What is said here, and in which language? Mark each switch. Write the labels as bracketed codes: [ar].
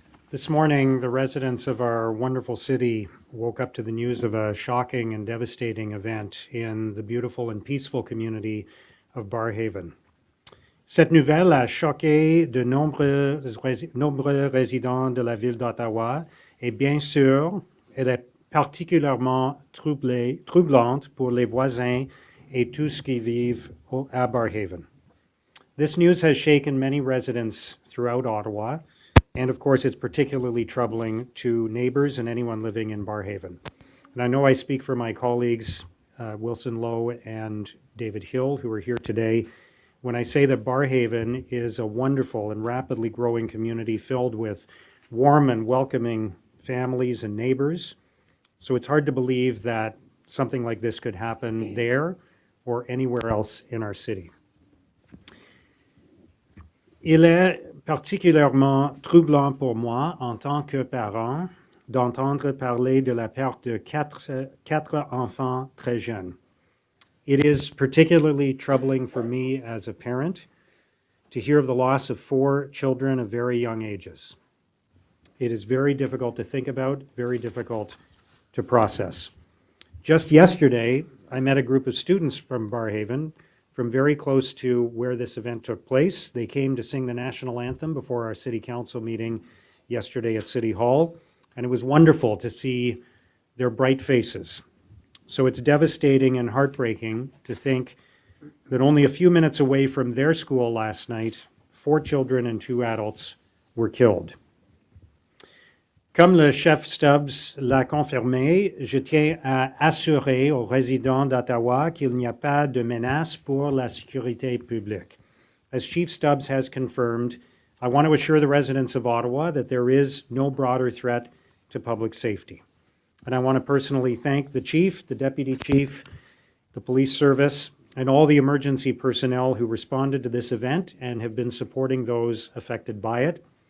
[en] This morning, the residents of our wonderful city woke up to the news of a shocking and devastating event in the beautiful and peaceful community of Barrhaven. [fr] Cette nouvelle a choqué de nombreux résidents de la ville d'Ottawa et bien sûr, elle est particulièrement troublante pour les voisins et tous qui vivent à Barrhaven. [en] This news has shaken many residents throughout Ottawa, and of course it's particularly troubling to neighbors and anyone living in Barrhaven. And I know I speak for my colleagues, Wilson Lowe and David Hill, who are here today, when I say that Barrhaven is a wonderful and rapidly growing community filled with warm and welcoming families and neighbors. So it's hard to believe that something like this could happen there or anywhere else in our city. [fr] Il est particulièrement troublant pour moi, en tant que parent, d'entendre parler de la perte de quatre enfants très jeunes. [en] It is particularly troubling for me as a parent to hear of the loss of 4 children of very young ages. It is very difficult to think about, very difficult to process. Just yesterday, I met a group of students from Barrhaven, from very close to where this event took place. They came to sing the national anthem before our city council meeting yesterday at City Hall, and it was wonderful to see their bright faces. So it's devastating and heartbreaking to think that only a few minutes away from their school last night, 4 children and 2 adults were killed. [fr] Comme le chef Stubbs l'a confirmé, je tiens à assurer aux résidents d'Ottawa qu'il n'y a pas de menace pour la sécurité publique. [en] As Chief Stubbs has confirmed, I want to assure the residents of Ottawa that there is no broader threat to public safety. And I want to personally thank the Chief, the Deputy Chief, the Police Service, and all the emergency personnel who responded to this event and have been supporting those affected by it.